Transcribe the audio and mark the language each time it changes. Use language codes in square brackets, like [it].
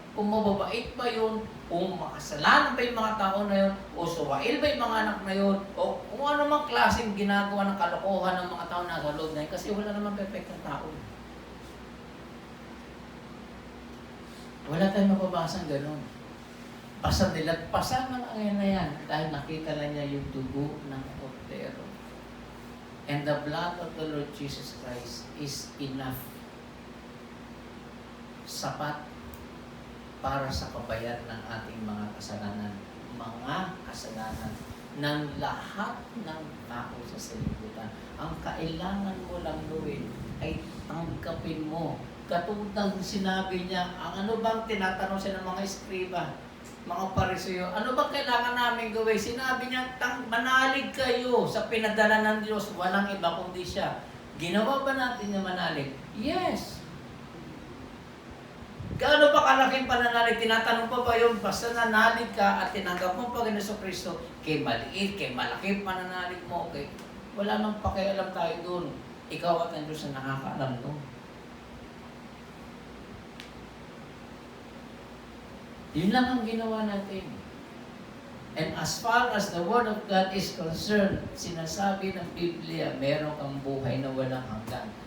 [tl] Kung mababait ba yun, kung makasalanan ba yung mga tao na yun, o suwail ba yung mga anak na yun, o kung ano mang klaseng ginagawa ng kalokohan ng mga tao nasa loob na yun, kasi wala namang perfectong tao. Wala tayong mababasang ganun. Basta nilagpasan ng anghel na yan dahil nakita lang niya yung dugo ng kordero. [en] And the blood of the Lord Jesus Christ is enough. [tl] Sapat para sa kabayaran ng ating mga kasalanan. Mga kasalanan ng lahat ng tao sa salibutan. Ang kailangan mo lang gawin ay tanggapin mo. Katulad ng sinabi niya, ang ano bang tinatanong siya ng mga eskriba, mga Pariseo, ano bang kailangan namin gawin? Sinabi niya, manalig kayo sa pinadala ng Diyos, walang iba kundi siya. Ginawa ba natin na manalig? Yes. Gaano ba kalaking pananalig? Tinatanong pa ba yun? Basta nanalig ka at tinanggap mo Panginoon Kristo, kay maliit, kay malaking pananalig mo, okay? Wala nang pakialam tayo doon. Ikaw at ang Diyos na nakakaalam doon. Yun lang ang ginawa natin. [en] And as far as the Word of God is concerned, [tl] sinasabi ng Biblia, meron kang buhay na walang hanggan.